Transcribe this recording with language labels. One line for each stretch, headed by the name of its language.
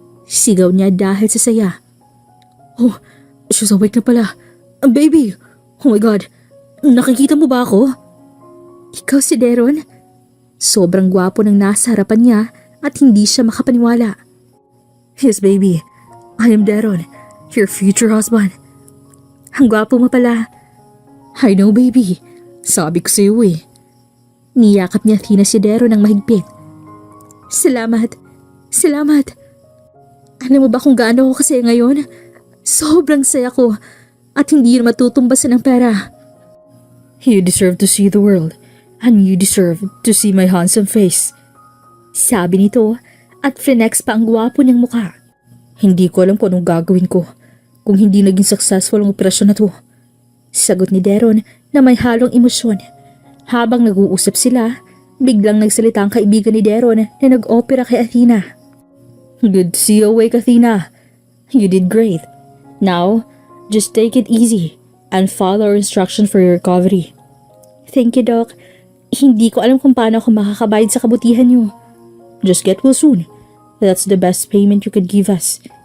Filipino: Sigaw niya dahil sa saya.
English: "Oh, she's awake
Filipino: na pala.
English: Baby! Oh my God!
Filipino: Nakikita mo ba ako?" Ikaw si Deron? Sobrang gwapo ng nasa harapan niya at hindi siya makapaniwala.
English: Yes, baby. I am Deron, your future husband.
Filipino: Ang gwapo mo pala.
English: I know, baby.
Filipino: Sabi ko sa'yo eh. Niyakap niya Athena si Deron ng mahigpit. Salamat. Salamat. Alam mo ba kung gaano ako kasi ngayon? Sobrang saya ko at hindi yun matutumbasan ng pera.
English: You deserve to see the world and you deserve to see my handsome face.
Filipino: Sabi nito at flex pa ang gwapo niyang mukha. Hindi ko alam kung anong gagawin ko kung hindi naging successful ang operasyon na to. Sagot ni Deron na may halong emosyon. Habang nag-uusap sila, biglang nagsalita ang kaibigan ni Deron na nag-opera kay Athena.
English: Good to see you awake, Athena. You did great. Now, just take it easy and follow our instructions for your recovery. Thank you, Doc.
Filipino: Hindi ko alam kung paano ako makakabayad sa kabutihan niyo.
English: Just get well soon. That's the best payment you could give us.